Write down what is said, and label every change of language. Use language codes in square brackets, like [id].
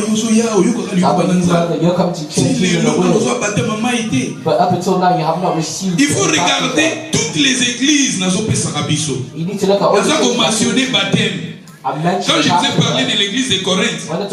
[en] You're coming to church in the way. But up until now, you have not received. [fr] Il faut regarder toutes les églises. [en] You need to look at all the [fr] baptêmes. Quand je vous ai parlé de l'église de Corinthe,